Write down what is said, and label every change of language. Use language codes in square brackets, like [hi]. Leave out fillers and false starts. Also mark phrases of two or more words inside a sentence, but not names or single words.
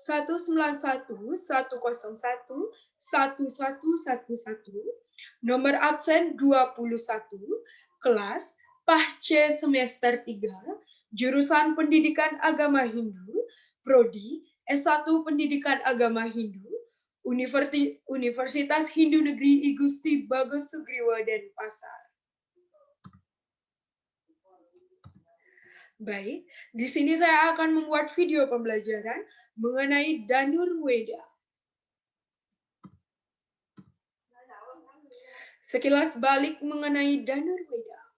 [id] 191101111, nomor absen 21, kelas PAHC semester 3, jurusan Pendidikan Agama Hindu, Prodi S1 Pendidikan Agama Hindu, Universitas Hindu Negeri I Gusti Bagus Sugriwa Denpasar. Baik, di sini saya akan membuat video pembelajaran mengenai Danur Weda. Sekilas balik mengenai Danur Weda.